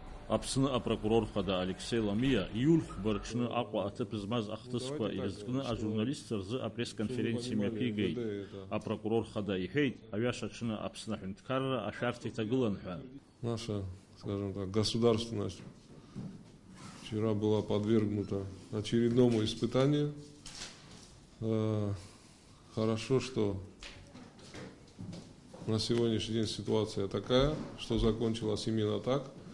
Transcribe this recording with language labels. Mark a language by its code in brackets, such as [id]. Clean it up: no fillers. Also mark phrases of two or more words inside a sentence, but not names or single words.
[ab] Аԥсны апрокурор хада Алексей Ламиа иулхәба рҽны Аҟәа аҭыԥ змаз ахҭысқәа ирызкны ажурналистцәа рзы апресс-конференциа мҩаԥигеит. Апрокурор хада иҳәеит, аҩаша аҽны Аԥсны аҳәынҭқарра ашәарҭа иҭагылан ҳәа. [ru] Наша, скажем так, государственность вчера была подвергнута очередному испытанию. Хорошо, что на сегодняшний день ситуация такая, что закончилась именно так.